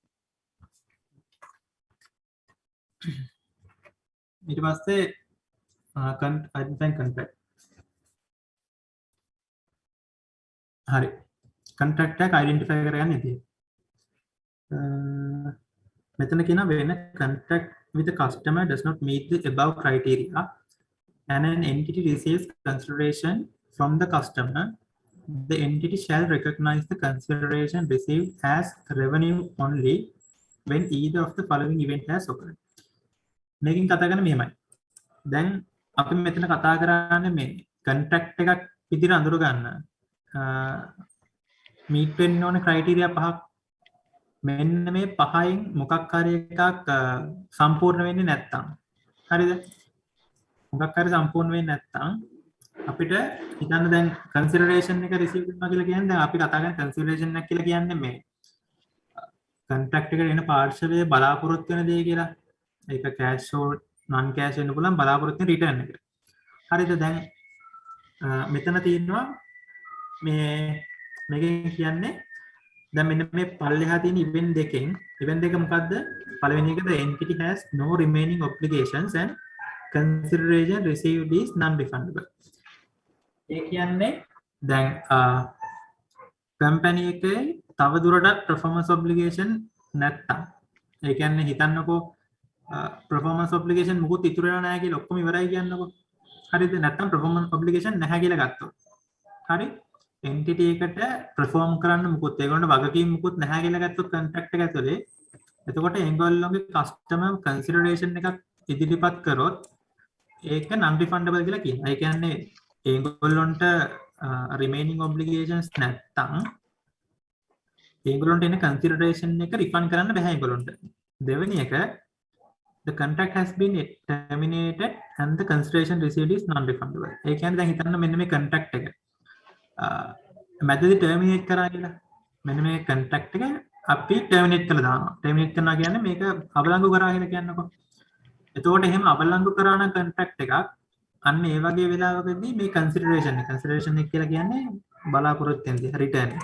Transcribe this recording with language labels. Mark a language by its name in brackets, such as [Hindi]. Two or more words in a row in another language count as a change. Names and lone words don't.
[Sinhala] ඊට පස්සේ contract හරි contract එක identify කරගන්න ඉතින් මෙතන කියන වෙන [English] contract with the customer does not meet the above criteria and an entity receives consideration from the customer, the entity shall recognize the consideration received as revenue only when either of the following event has occurred. [Sinhala] මේකෙන් කතා කරන්නේ මෙහෙමයි. දැන් අපි මෙතන කතා කරන්නේ මේ contract එකක් විදිහට අඳුර ගන්න meet වෙන්න ඕනේ criteria පහක්. මෙන්න මේ පහෙන් මොකක් හරි එකක් සම්පූර්ණ වෙන්නේ නැත්තම් හරිද? මොකක් හරි සම්පූර්ණ වෙන්නේ නැත්තම් අපිට හිතන්න දැන් consideration එක receive කරනවා කියලා කියන්නේ දැන් අපි කතා කරන consideration එක කියලා කියන්නේ මේ contract එකට එන පාර්ශවයේ බලාපොරොත්තු වෙන දේ කියලා. ඒක [English] cash or non cash [Sinhala] වෙන්න පුළුවන් බලාපොරොත්තු වෙන return එක. හරිද? දැන් මෙතන තියෙනවා මේකෙන් කියන්නේ දැන් මෙන්න මේ පල්ලෙහා තියෙන event දෙකෙන් event දෙක මොකද්ද? පළවෙනි එක [English] the entity has no remaining obligations and consideration received is non refundable. [Sinhala] ඒ කියන්නේ දැන් company එකේ තව දුරටත් [English] performance obligation [Sinhala] නැත්තම් ඒ කියන්නේ හිතන්නකෝ [English] performance obligation [Sinhala] මොකුත් ඉතුරු වෙලා නැහැ කියලා ඔක්කොම ඉවරයි කියන්නකෝ. හරිද? නැත්තම් [English] performance obligation [Sinhala] නැහැ කියලා ගත්තොත්. හරි? entity එකට perform කරන්න මොකුත් ඒගොල්ලන්ට වගකීම් මොකුත් නැහැ කියලා ගත්තොත් contract එක ඇතුලේ එතකොට ඒගොල්ලෝගේ customer consideration එකක් ඉදිරිපත් කරොත් ඒක [English] non refundable [Sinhala] කියලා කියනවා. ඒ කියන්නේ ඒගොල්ලන්ට [English] remaining obligations [Sinhala] නැත්තම් ඒගොල්ලන්ට එන consideration එක refund කරන්න බෑ ඒගොල්ලන්ට. දෙවෙනි එක [English] the contract has been terminated and the consideration received is non refundable. [Sinhala] ඒ කියන්නේ දැන් හිතන්න මෙන්න මේ contract එක මැදදී terminate කරා කියලා. මෙන්න මේ contract එක අපි terminate කරලා දානවා. terminate කරනවා කියන්නේ මේක අවලංගු කරා කියලා කියන්නකො. එතකොට එහෙම අවලංගු කරා නම් contract එකක් අන්න ඒ වගේ වෙලාවකදී මේ consideration එක කියලා කියන්නේ බලාපොරොත්තු වෙන දේ return එක.